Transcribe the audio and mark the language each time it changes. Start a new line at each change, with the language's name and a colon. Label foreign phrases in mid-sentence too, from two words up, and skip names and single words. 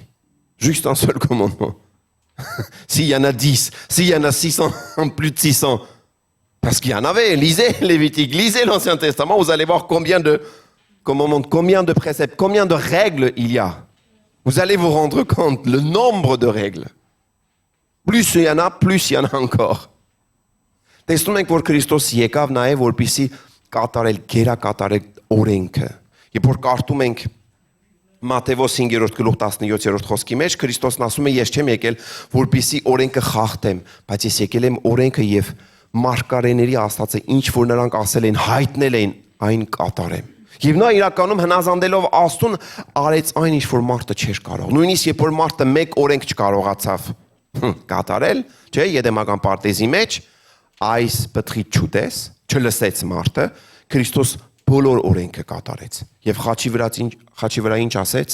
French: Juste un seul commandement. S'il y en a 10, s'il y en a 600, plus de 600, parce qu'il y en avait, lisez Lévitique, lisez l'Ancien Testament, vous allez voir combien de commandements, combien de préceptes, combien de règles il y a. Vous allez vous rendre compte, le nombre de règles. Plus il y en a, plus il y en a encore.
Armenian: Տեսնում ենք, որ Քրիստոս եկավ նաև որպեսզի կատարել գերակատարել օրենքը։ Երբ որ կարդում ենք Մատթեոս 5-րդ գլուխ 17-րդ խոսքի մեջ, Քրիստոսն ասում է, ես չեմ եկել որպեսզի օրենքը խախտեմ, բայց ես եկել եմ օրենքը եւ մարգարեների աստվածը ինչ որ նրանք ասել են, հայտնել են, այն կատարեմ։ Եվ նա իրականում հնազանդելով Աստծուն արեց այն ինչ որ մարդը չէր կարող։ Նույնիսկ երբ որ մարդը մեկ օրենք չկարողացավ կատարել, չէ, Եդեմական պարտեզի մեջ այս պտղից չուտես, չլսեց մարդը, Քրիստոս բոլոր օրենքը կատարեց։ Եվ խաչի վրա ինչ ասեց?